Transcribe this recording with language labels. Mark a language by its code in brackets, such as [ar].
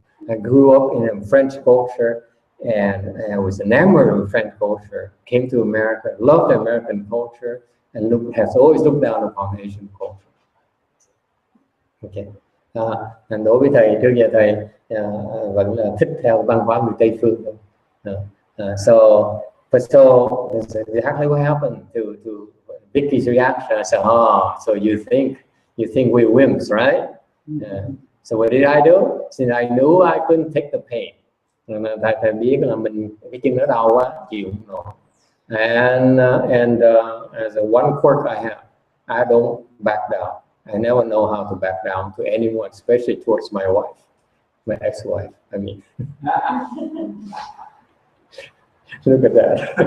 [en] I grew up in a French culture, and I was enamored with French culture. Came to America, loved American culture, and has always looked down upon Asian culture. Okay. [vi] Đối với thầy, trước giờ thầy vẫn là thích theo văn hóa người Tây phương. [en] So that's exactly what happened to Vicky's reaction. I said, so you think we're wimps, right? So what did I do? Since I knew I couldn't take the pain. [vi] Thầy biết là mình cái chân nó đau quá, chịu không nổi. [en] And as a one quirk I have, I don't back down. I never know how to back down to anyone, especially towards my wife, my ex-wife. I mean, look at that.